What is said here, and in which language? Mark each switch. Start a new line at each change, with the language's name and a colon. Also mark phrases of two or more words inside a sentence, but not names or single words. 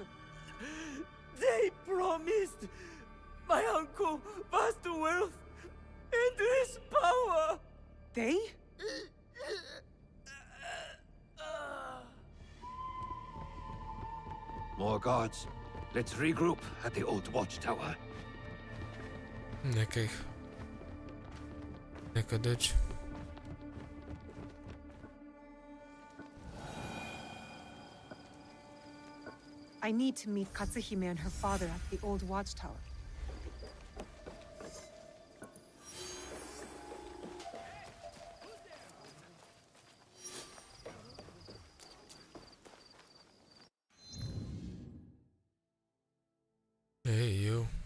English: They promised my uncle vast wealth and his power. They? More guards. Let's regroup at the old watchtower.
Croatian: Neka dođe.
English: I need to meet Katsuhime and her father at the old watchtower. Hey, yo.